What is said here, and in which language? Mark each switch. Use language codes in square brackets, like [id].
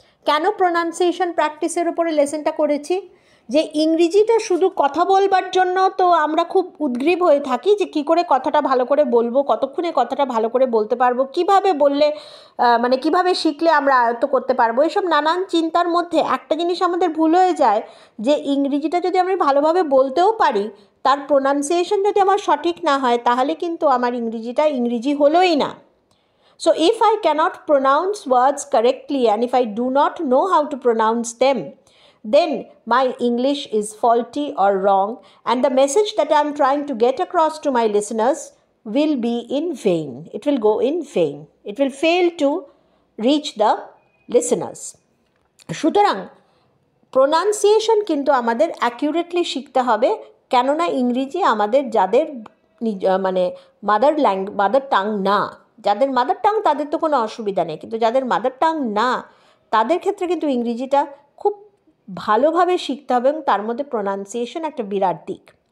[bn] কেন প্রোনাউন্সিয়েশন প্র্যাকটিসের ওপরে লেসনটা করেছি? যে ইংরেজিটা শুধু কথা বলবার জন্য তো আমরা খুব উদ্গ্রীব হয়ে থাকি যে কী করে কথাটা ভালো করে বলবো, কতক্ষণে কথাটা ভালো করে বলতে পারবো, কিভাবে বললে মানে কিভাবে শিখলে আমরা আয়ত্ত করতে পারবো, এসব নানান চিন্তার মধ্যে একটা জিনিস আমাদের ভুল হয়ে যায় যে ইংরেজিটা যদি আমি ভালোভাবে বলতেও পারি, তার প্রোনাউন্সিয়েশন যদি আমার সঠিক না হয় তাহলে কিন্তু আমার ইংরেজিটা ইংরেজি হলোই না। [en] So if I cannot pronounce words correctly and if I do not know how to pronounce them, then my English is faulty or wrong, and the message that I am trying to get across to my listeners will be in vain. It will go in vain. It will fail to reach the listeners. [bn] সুতরাং pronunciation কিন্তু আমাদের accurately শিখতে হবে, কেননা ইংরেজি আমাদের যাদের মানে মাদার টাং না, যাদের মাদার টাং তাদের তো কোনো অসুবিধা নেই, কিন্তু যাদের মাদার টাং না তাদের ক্ষেত্রে কিন্তু ইংরেজিটা খুব ভালোভাবে শিখতে হবে এবং তার মধ্যে প্রোনাউন্সিয়েশন একটা বিরাট দিক।